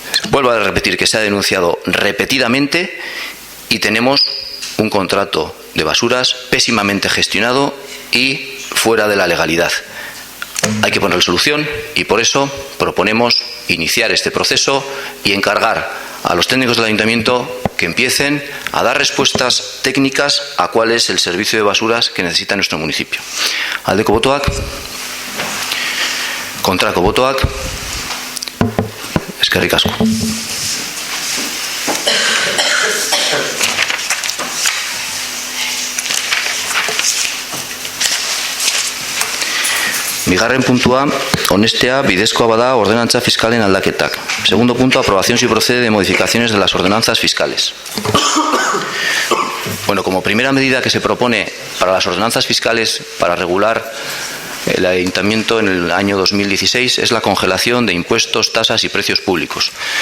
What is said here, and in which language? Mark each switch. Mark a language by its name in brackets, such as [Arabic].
[Spanish] Vuelvo a repetir que se ha denunciado repetidamente y tenemos un contrato de basuras pésimamente gestionado y fuera de la legalidad. Hay que poner solución y por eso proponemos iniciar este proceso y encargar a los técnicos del ayuntamiento que empiecen a dar respuestas técnicas a cuál es el servicio de basuras que necesita nuestro municipio. [Basque] Aldeko botoak, kontrako botoak, eskerrik asko. Bigarren puntua, honestea bidezkoa bada ordenantza fiskalen aldaketak. [Spanish] Segundo punto, aprobación si procede de modificaciones de las ordenanzas fiscales. Bueno, como primera medida que se propone para las ordenanzas fiscales para regular el ayuntamiento en el año 2016 es la congelación de impuestos, tasas y precios públicos.